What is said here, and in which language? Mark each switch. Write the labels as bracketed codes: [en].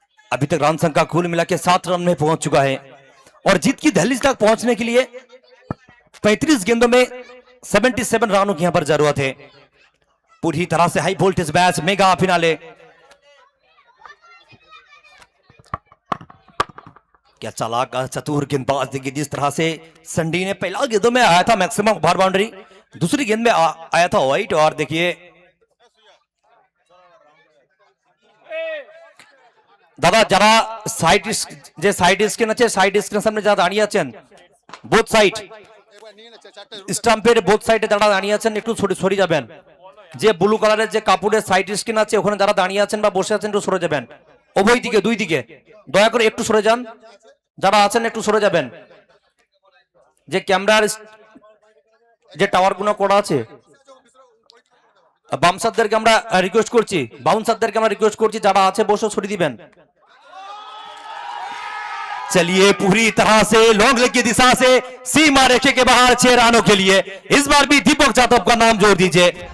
[hi] अभी तक रन संख्या कुल मिला के 7 रन में पहुंच चुका है और जीत की दहलीज तक पहुंचने के लिए 35 गेंदों में 77 रनों की यहां पर जरूरत है। पूरी तरह से high voltage match mega finale. क्या चालाक चतुर गेंदबाज देखिए, जिस तरह से संडी ने पहला गेंदों में आया था मैक्सिमम ओवर बाउंड्री, दूसरी गेंद में आया था वाइट। और देखिए दादा [bn] যারা সাইড স্ক্রিন আছে, সাইড স্ক্রিনের সামনে যারা দাঁড়িয়ে আছেন বোথ সাইড স্টাম্পের বোথ সাইডে যারা দাঁড়িয়ে আছেন একটু সরে যাবেন। যে ব্লু কালারের যে কাপড়ের সাইড স্ক্রিন আছে ওখানে যারা দাঁড়িয়ে আছেন বা বসে আছেন একটু সরে যাবেন, উভয় দিকে দুই দিকে দয়া করে একটু সরে যান, যারা আছেন একটু সরে যাবেন। যে ক্যামেরার যে টাওয়ারগুলো করা আছে বামসারদেরকে আমরা রিকোয়েস্ট করছি, বাউন্সারদেরকে আমরা রিকোয়েস্ট করছি যারা আছে বসে সরিয়ে দিবেন। [hi] चलिए पूरी तरह से लॉन्ग लेग की दिशा से सीमा रेखे के बाहर 6 रनों के लिए इस बार भी दीपक जादव का नाम जोड़ दीजिए।